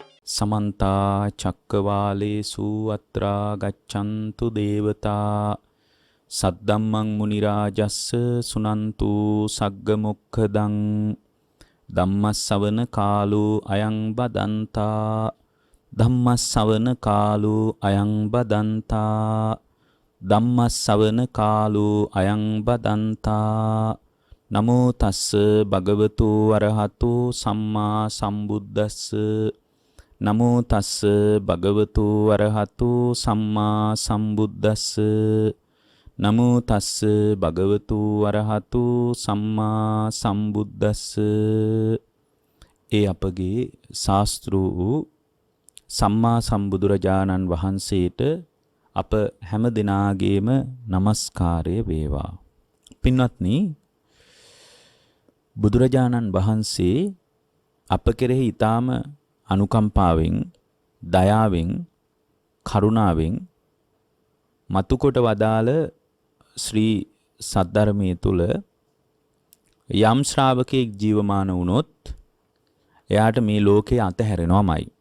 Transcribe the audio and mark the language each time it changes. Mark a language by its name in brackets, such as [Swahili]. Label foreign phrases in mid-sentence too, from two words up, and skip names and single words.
[Pali] समन्ता चक्कवालेषु अत्रा गच्छन्तु देवता सद्दम्मं मुनिराजस्स सुनन्तु सग्गमुखदं ධම්මස්සවන කාලෝ අයං බදන්තා ධම්මස්සවන කාලෝ අයං බදන්තා ධම්මස්සවන කාලෝ අයං බදන්තා නමෝ තස්ස භගවතු අරහතෝ සම්මා සම්බුද්දස්ස නමෝ තස්ස භගවතු අරහතෝ සම්මා සම්බුද්දස්ස නමෝ තස්ස භගවතු අරහතු සම්මා සම්බුද්දස්ස. [Sinhala] ඒ අපගේ ශාස්ත්‍රු වූ සම්මා සම්බුදුරජාණන් වහන්සේට අප හැම දිනාගේම নমස්කාරය වේවා. පින්වත්නි, බුදුරජාණන් වහන්සේ අප කෙරෙහි ඊටාම අනුකම්පාවෙන්, දයාවෙන්, කරුණාවෙන් මතුකොට වදාළ ශ්‍රී සද්ධර්මයේ තුල යම් ශ්‍රාවකෙක් ජීවමාන වුණොත් එයාට මේ ලෝකේ අතහැරෙනවමයි.